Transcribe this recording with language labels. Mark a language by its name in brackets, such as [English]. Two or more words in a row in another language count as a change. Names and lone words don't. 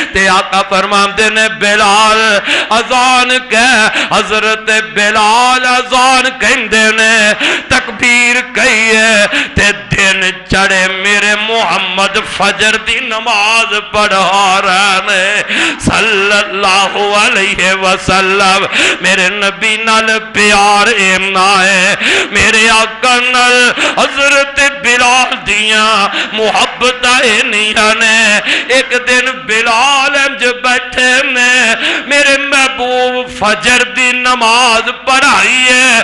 [Punjabi] تے آقا فرماندے نے بلال اذان کہہ. حضرت بلال اذان کہندے نے، تکبیر کہیے تے دن چڑھے میرے محمد فجر دی نماز پڑھا رہے نے [Arabic] صلى الله عليه وسلم. [Punjabi] میرے نبی نال پیار اِنا ہے، میرے آقا نال حضرت بلال دیاں محبتاں اِنیاں نے. اک دن بلال انج بیٹھے نے، میرے محبوب فجر دی نماز پڑھائی ہے.